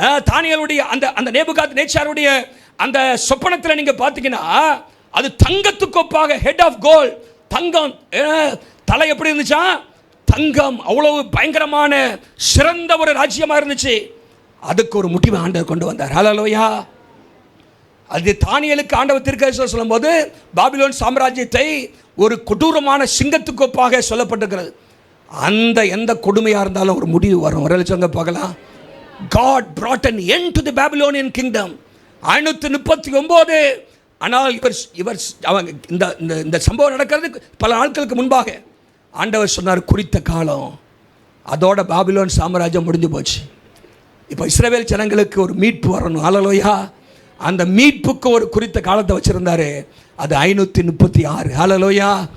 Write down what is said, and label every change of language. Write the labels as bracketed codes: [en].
[ta] தானியேலுடைய அந்த நேபுகாத் நேச்சாருடைய அந்த சொப்பனத்தில் நீங்கள் பார்த்தீங்கன்னா, அது தங்கத்துக்கு ஒப்பாக, [en] head of gold, [ta] தங்கம், தலை எப்படி இருந்துச்சா, தங்கம், அவ்வளவு பயங்கரமான சிறந்த ஒரு ராஜ்யமாக இருந்துச்சு. அதுக்கு ஒரு முடிவை ஆண்டவர் கொண்டு வந்தார். ஹல்லேலூயா. அது தானியேலுக்கு ஆண்டவர் தீர்க்கதரிசனம் சொல்லும்போது பாபிலோன் சாம்ராஜ்யத்தை ஒரு கொடூரமான சிங்கத்துக்கு ஒப்பாக சொல்லப்பட்டிருக்கிறது. அந்த எந்த கொடுமையாக இருந்தாலும் ஒரு முடிவு வரும். ஒரு சொல்லுங்க பார்க்கலாம். [en] God brought an end to the Babylonian kingdom. 539. [ta] ஆனால் இவர் அவங்க இந்த சம்பவம் நடக்கிறது பல நாட்களுக்கு முன்பாக ஆண்டவர் சொன்னார், குறித்த காலம் அதோட பாபிலோன் சாம்ராஜ்யம் முடிஞ்சு போச்சு. இப்போ இஸ்ரவேல் ஜனங்களுக்கு ஒரு மீட்பு வரணும். ஹல்லேலூயா. அந்த மீட்புக்கு ஒரு குறித்த காலத்தை வச்சுருந்தாரு. அது 536. ஹல்லேலூயா.